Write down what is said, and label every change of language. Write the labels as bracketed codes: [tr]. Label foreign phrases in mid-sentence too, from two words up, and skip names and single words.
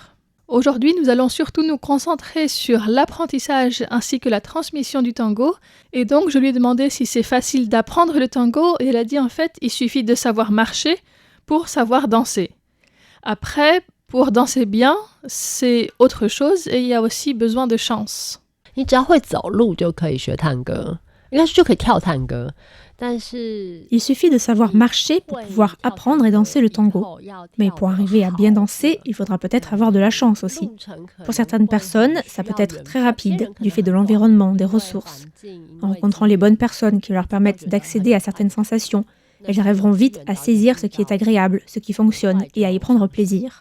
[fr] Aujourd'hui, nous allons surtout nous concentrer sur l'apprentissage ainsi que la transmission du tango. Et donc, je lui ai demandé si c'est facile d'apprendre le tango et elle a dit en fait, il suffit de savoir marcher pour savoir danser. Après, pour danser bien, c'est autre chose et il y a aussi besoin de chance. [zh] 你只要会走路就可以学探戈，应该是就可以跳探戈。 [fr] Il suffit de savoir marcher pour pouvoir apprendre et danser le tango. Mais pour arriver à bien danser, il faudra peut-être avoir de la chance aussi. Pour certaines personnes, ça peut être très rapide, du fait de l'environnement, des ressources. En rencontrant les bonnes personnes qui leur permettent d'accéder à certaines sensations, elles arriveront vite à saisir ce qui est agréable, ce qui fonctionne et à y prendre plaisir.